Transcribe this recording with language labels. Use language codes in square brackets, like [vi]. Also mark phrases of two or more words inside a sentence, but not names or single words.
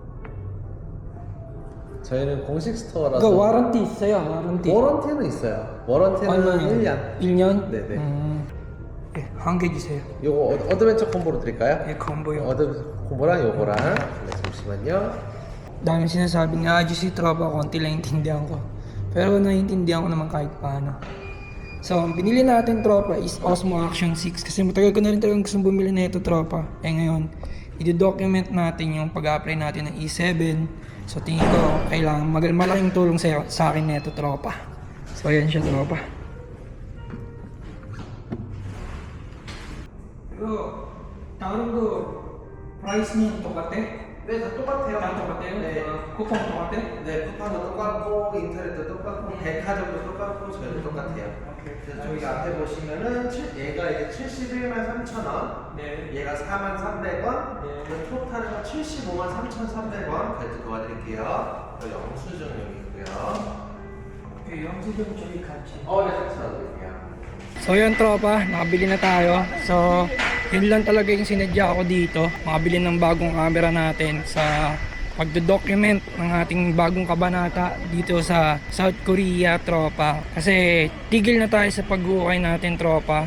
[ko] 저희는 공식 스토어라서. 이거 와런티 있어요, 와런티? 워런티는 있어요. 워런티는 얼마예요? 1년. 1년? 네네. 네, 한 개 주세요. 요거 어드벤처 콤보로 드릴까요? 예, 콤보요. 어드벤처 콤보랑 요거랑. 네, 잠시만요. [tl] Dami sinasabi nga, si tropa, konti lang intindihan ko. Pero naiintindihan ko naman kahit paano. So, ang binili natin, tropa, is Osmo Action 6. Kasi matagal ko na rin talagang gustong bumili na ito, tropa. Ngayon, i-document natin yung pag-apply natin ng E7. So, tingin ko, kailangan malaking tulong sa akin na ito, tropa. So, ayan siya, tropa. Pero, [ko] 다른 거 price-는 똑같아? 네, 다 똑같아요. 다 똑같아요? 네. 쿠폰 똑같아? 네, 쿠팡도 똑같고, 인터넷도 똑같고, 백화점도 똑같고, 저희도 똑같아요. 그래서 저희 앞에 보시면은 얘가 이제 713,000원, 네. 얘가 43,300원, 네. 토탈은 753,300원 결제 도와드릴게요. 영수증 여기 있고요. 영수증 저희 같이. 네, 같이 넣어드릴게요. [tl] So yun, tropa, nakabili na tayo. So yun lang talaga yung sinadya ako dito, makabili ng bagong camera natin sa pagdo-document ng ating bagong kabanata dito sa South Korea, tropa. Kasi tigil na tayo sa pag-uukay natin, tropa.